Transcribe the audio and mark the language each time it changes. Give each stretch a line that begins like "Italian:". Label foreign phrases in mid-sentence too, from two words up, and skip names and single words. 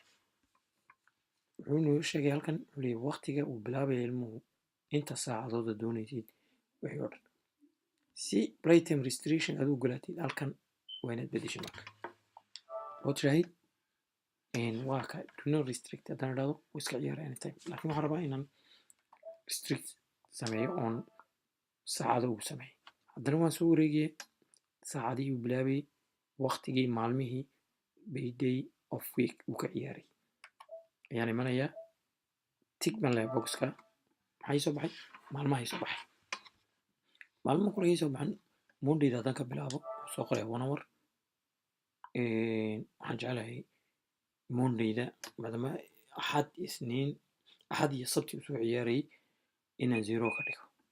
Somali: wuxuu noo sheegay halkan wuxuu leeyahay waqtiga uu bilaabaya ilmuhu inta saacadooda doonaysid wixii oo dhan. si
English: playtime restriction
Somali: aad u ogolaatid halkan waa inaad bedesho marka oo tiraahid waa ka
English: do not restrict
Somali: haddaan idhahdo wuu iska ciyaara anytime, laakiin waxaan rabaa inaan restrict sameeyo oon saacado ugu sameeyo. haddana waan soo wareegaya saacadihii uu bilaabayay waqtigii maalmihii
English: day of week
Somali: uu ka ciyaaray ayaan imanayaa tig baan leeyahay boxka maxay soo baxay maalmahay soo baxay. maalmo qoragay soo baxan mondayda haddaan ka bilaabo soo qoraya 1 hour. waxaan jeclahay mondayda maadaama axad iyo sabti uu soo ciyaarayay inaan 0 ka dhigo.